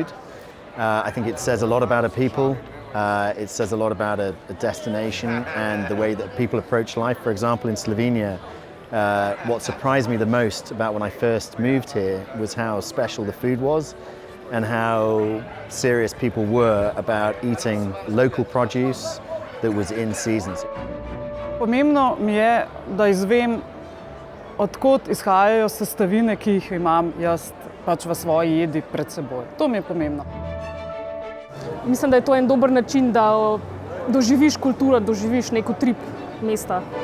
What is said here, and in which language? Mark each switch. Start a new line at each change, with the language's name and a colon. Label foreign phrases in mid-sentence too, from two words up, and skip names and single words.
English: I think it says a lot about a people. It says a lot about a destination and the way that people approach life. For example, in Slovenia, what surprised me the most about when I first moved here was how special the food was and how serious people were about eating local produce that was in season.
Slovenian: Pomembno mi je, da izvem, od kod izhajajo sestavine, ki jih imam jaz pač v svoji jedi pred seboj. To mi je pomembno. Mislim, da je to en dober način, da doživiš kulturo, doživiš nek utrip mesta.